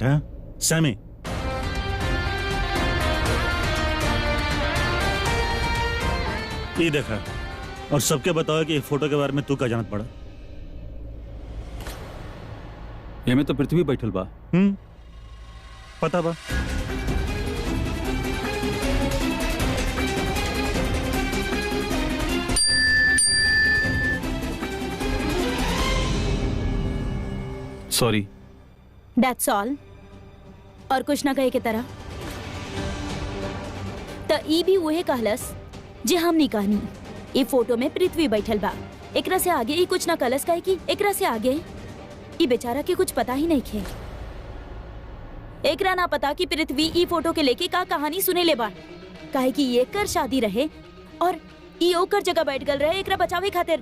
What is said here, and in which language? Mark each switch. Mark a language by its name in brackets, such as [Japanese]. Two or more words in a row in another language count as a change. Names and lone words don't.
[Bhojpuri] हाँ सैमी, ये देखा और सबके बताओ कि फोटो के बारे में तू क्या जानत पड़ा? ये में तो पृथ्वी बैठल बा। पता बा। सॉरी। [English] That's all. [Bhojpuri] और कुछ ना कहे के तरह त ई भी वही कहलस जे हम नहीं कहनी। ये फोटो में पृथ्वी बैठल बा, एकरा से आगे ही कुछ ना कहलस, काहे कि एकरा से आगे ई बेचारा के कुछ पता ही नहीं खे। एकरा ना पता कि पृथ्वी ई फोटो के लेके का कहानी सुने ले बा, काहे कि ये कर शादी रहे और ई ओकर जगह बैठ गल रहे एकरा बचावे खातिर।